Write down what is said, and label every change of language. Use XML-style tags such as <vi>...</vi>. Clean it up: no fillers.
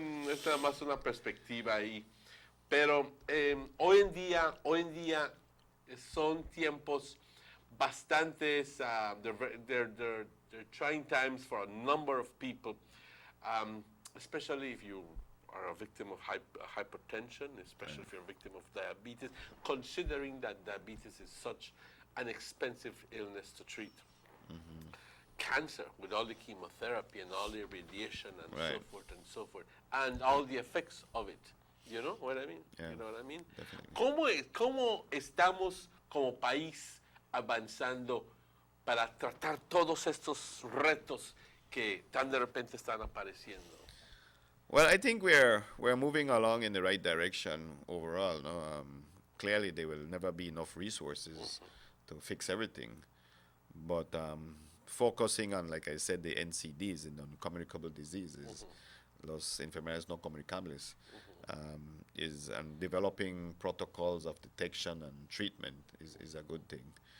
<es>Es nada más una perspectiva ahí. Pero hoy en día son tiempos bastantes,</es> <en>they're trying times for a number of people, especially if you are a victim of hypertension, especially if you're a victim of diabetes, considering that diabetes is such an expensive illness to treat. Cancer, with all the chemotherapy and all the radiation and so forth, and all the effects of it. You know what I mean? Yeah, you know what I mean? definitely.</en> <es>¿Cómo estamos como país avanzando para tratar todos estos retos que tan de repente están apareciendo?</es> <en>Well, I think we're moving along in the right direction overall. No, clearly there will never be enough resources to fix everything, but focusing on, like I said, the NCDs, the non-communicable diseases,</en> <es>los enfermedades no comunicables,</es> <en>is developing protocols of detection and treatment is a good thing.</en>